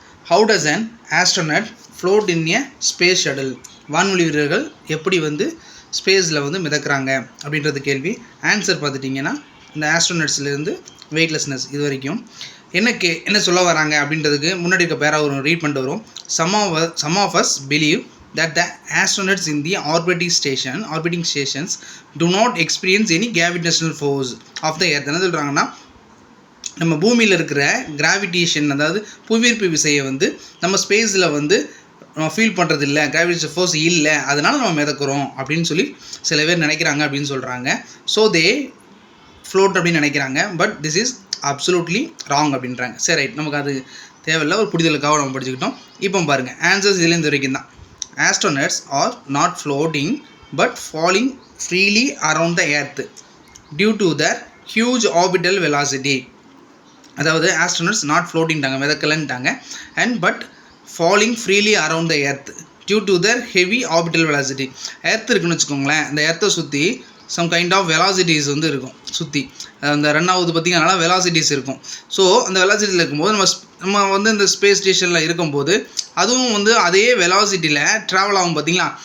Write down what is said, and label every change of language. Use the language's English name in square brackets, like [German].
[English] How does an astronaut float in a space shuttle? [Tamil] வான்வெளி வீரர்கள் எப்படி ஸ்பேஸில் மிதக்கிறாங்க அப்படின்றது கேள்வி. ஆன்சர் பார்த்துட்டிங்கன்னா இந்த ஆஸ்ட்ரோனட்ஸ்லேருந்து வெயிட்லெஸ்னஸ் இது வரைக்கும் என்ன சொல்ல வராங்க அப்படின்றதுக்கு முன்னாடி இருக்க பேரா ஒரு ரீட் பண்ணிட்டு வரும். [English] Some of us believe that the astronauts in the orbiting stations do not experience any gravitational force of the earth. [Tamil] என்ன சொல்கிறாங்கன்னா, நம்ம பூமியில் இருக்கிற கிராவிடேஷன், அதாவது புவியீர்ப்பு விசையை நம்ம ஸ்பேஸில் நம்ம ஃபீல் பண்ணுறது இல்லை, கிராவிடேஷன் ஃபோர்ஸ் இல்லை, அதனால் நம்ம மிதக்கிறோம் அப்படின்னு சொல்லி சில பேர் நினைக்கிறாங்க அப்படின்னு சொல்கிறாங்க. [English] so they float [Tamil] அப்படின்னு நினைக்கிறாங்க. [English] but this is absolutely wrong [Tamil] அப்படின்றாங்க. சரி, ரைட், நமக்கு அது தேவையில்லை, ஒரு புரிதலுக்காக நம்ம படிச்சுக்கிட்டோம். இப்போ பாருங்கள், ஆன்சர்ஸ் இதுலேருந்து வரைக்கும் தான். [English] Astronauts are not floating but falling freely around the earth due to their huge orbital velocity. அதாவது astronauts not ஃப்ளோட்டிங்ட்டாங்க, [Tamil] மிதக்கலன்ட்டாங்க, [English] And but falling freely around the earth due to their heavy orbital velocity. [Tamil] Earth இருக்குன்னு வச்சுக்கோங்களேன், அந்த எர்த்தை சுற்றி [English] some kind of velocities [Tamil] இருக்கும். சுற்றி அந்த run ஆகுது பார்த்திங்கன்னா வெலாசிட்டிஸ் இருக்கும். ஸோ அந்த வெலாசிட்டியில் இருக்கும்போது நம்ம இந்த ஸ்பேஸ் ஸ்டேஷனில் இருக்கும்போது அதுவும் அதே வெலாசிட்டியில் ட்ராவல் ஆகும் பார்த்திங்களா.